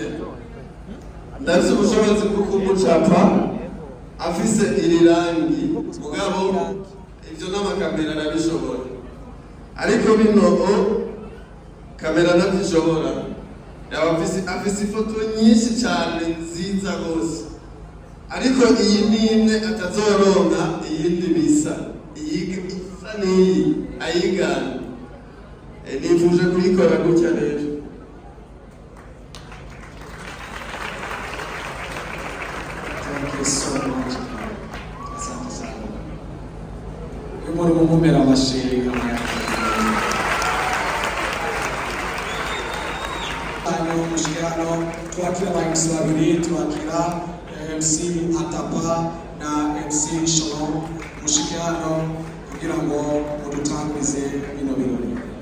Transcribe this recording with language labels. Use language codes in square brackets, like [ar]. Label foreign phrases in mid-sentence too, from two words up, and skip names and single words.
[rn] Ndafise ubushobozi bwo kumucapa afise iri rangi mugabo ibyo n'amakamera arabishobora, ariko bino kamera ntabyishobora. Yaba afise ifoto nyinshi cyane nziza rwose, ariko iyi ni imwe atazoronka iyindi bisa isa n'iyi ayigana. Nifuje kuyikora gutya rero. [en] so much. [sw] Asante sana. [rn] Umuntu mumumera amashyi mushikirano twakira abayobozi babiri, twakira MC Atapa na MC Shalom mushikirano kugira ngo mudutangize bino birori.